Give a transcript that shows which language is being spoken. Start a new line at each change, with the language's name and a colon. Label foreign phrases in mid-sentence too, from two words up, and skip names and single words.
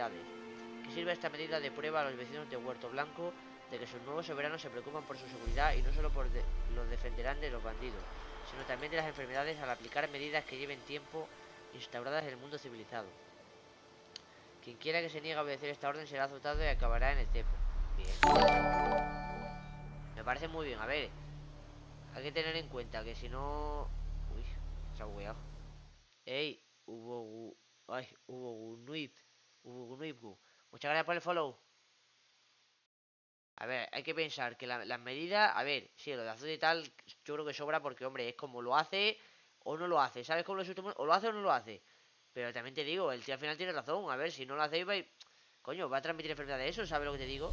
Spanish: Que sirva esta medida de prueba a los vecinos de Huerto Blanco de que sus nuevos soberanos se preocupan por su seguridad y no solo los defenderán de los bandidos, sino también de las enfermedades al aplicar medidas que lleven tiempo instauradas en el mundo civilizado. Quien quiera que se niegue a obedecer esta orden será azotado y acabará en el cepo. Bien. Me parece muy bien. A ver, hay que tener en cuenta que si no... Uy, se ha bugueado. Ey, Ubogunuib. Muchas gracias por el follow. A ver, hay que pensar que las medidas... A ver, sí, lo de azote y tal, yo creo que sobra porque, hombre, es como lo hace o no lo hace. ¿Sabes cómo lo sustituye? O lo hace o no lo hace. Pero también te digo, el tío al final tiene razón. A ver, si no lo hacéis, coño, va a transmitir enfermedades de eso, ¿sabes lo que te digo?